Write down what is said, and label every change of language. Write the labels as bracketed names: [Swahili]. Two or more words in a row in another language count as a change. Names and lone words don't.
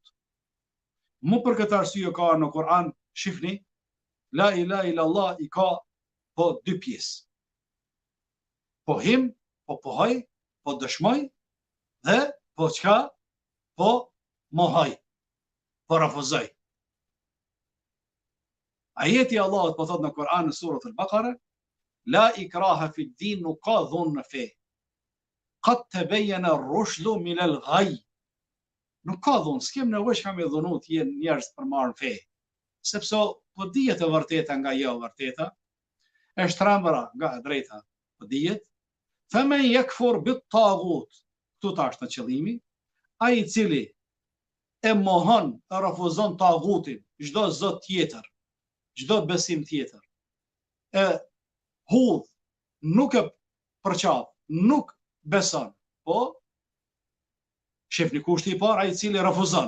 [Albanian] Mu për këtë arsye ka në Kur'an, shifni, [Arabic] لا إله إلا الله [Albanian] i ka po 2 pjesë. Po him, po pohoj, po dëshmoj, dhe po çka, po mohoj, po refuzoj. Ajeti i Allahut po thot në Kur'an në surën Al-Baqara, [Arabic] لا إكراه في دين, [Albanian] nuk ka dhunë në fe. [Arabic] قد تبين الرشد من الغي. [Albanian] Nuk ka dhunë, s'kem nevojë që me dhunu të jenë njerëz për marrë fe. Sepse po dihet e vërteta nga jo e vërteta, e shtrembëra nga e drejta po dihet. [Arabic] فمن يكفر بالطاغوت, [Albanian] këtu tash në qëllimi, ai i cili e mohon, e refuzon tagutin, çdo zot tjetër, çdo besim tjetër, e hudh, nuk e përqaf, nuk beson, po shefni kushti i parë, ai i cili refuzon.